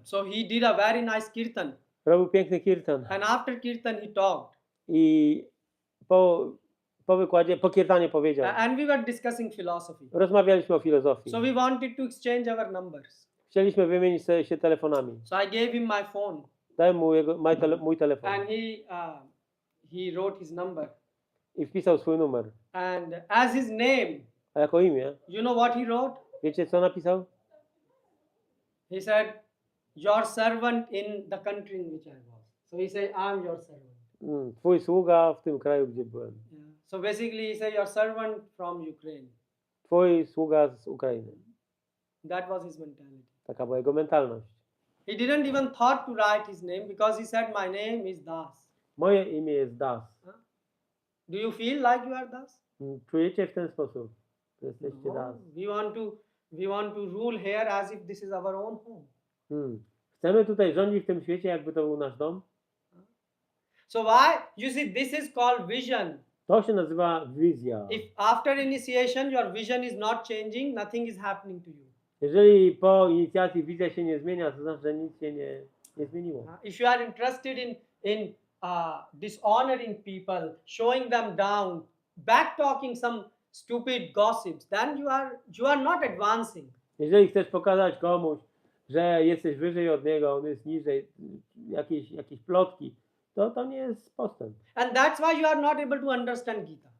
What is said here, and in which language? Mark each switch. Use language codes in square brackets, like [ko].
[en] So he did a very nice kirtan. [pl] Robił piękny kirtan. [en] And after kirtan he talked. [pl] I po wykładzie, po kirtanie powiedział. [en] And we were discussing philosophy. [pl] Rozmawialiśmy o filozofii. [en] So we wanted to exchange our numbers. [pl] Chcieliśmy wymienić się telefonami. [en] So I gave him my phone. [pl] Dałem mu mój telefon. [en] And he wrote his number. [pl] I wpisał swój numer. [en] And as his name, [pl] A jako imię, [en] you know what he wrote? [pl] wiecie co napisał? [en] He said, your servant in the country in which I was. So he said, I'm your servant. [pl] Twój sługa w tym kraju, gdzie byłem. [en] Yeah. So basically he said, your servant from Ukraine. [pl] Twój sługa z Ukrainy. [en] That was his mentality. [pl] Taka była jego mentalność. [en] He didn't even thought to write his name because he said, my name is Das. [pl] Moje imię jest Das. [en] Do you feel like you are Das? [pl] Czujecie w ten sposób, że jesteście [en] No. [pl] Das. [en] We want to rule here as if this is our own home. [pl] Chcemy tutaj rządzić w tym świecie, jakby to był nasz dom. [en] So why? You see, this is called vision. [pl] To się nazywa wizja. [en] If after initiation your vision is not changing, nothing is happening to you. [pl] Jeżeli po inicjacji wizja się nie zmienia, to znaczy, że nic się nie zmieniło. [en] If you are interested in dishonoring people, showing them down, backtalking some stupid gossips, then you are not advancing. [pl] Jeżeli chcesz pokazać komuś, że jesteś wyżej od niego, on jest niżej, jakieś plotki, to nie jest postęp. [en] And that's why you are not able to understand Gita.